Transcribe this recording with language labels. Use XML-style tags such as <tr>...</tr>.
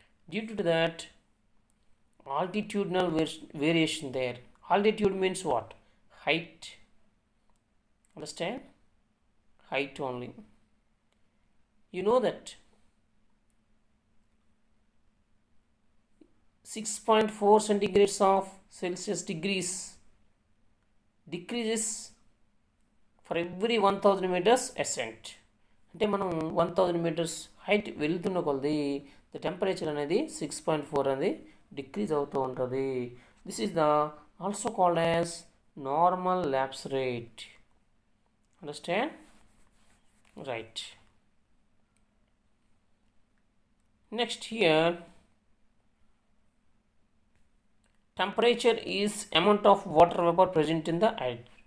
<en>Due to that, altitudinal variation there. Altitude means what? height. Understand? Height only. You know that 6.4 centigrades of Celsius degrees decreases for every 1000 meters ascent.</en> <te>అంటే మనం</te> <en>1000 meters height</en> <te>వెళ్తున్న కొలది</te> <en>the temperature</en> <te>అనేది 6.4 అనేది decrease అవుతూ ఉంటుంది.</te> <en>This is the also called as normal lapse rate. Understand? Right. Next here, temperature is amount of water vapor present in the air.</en>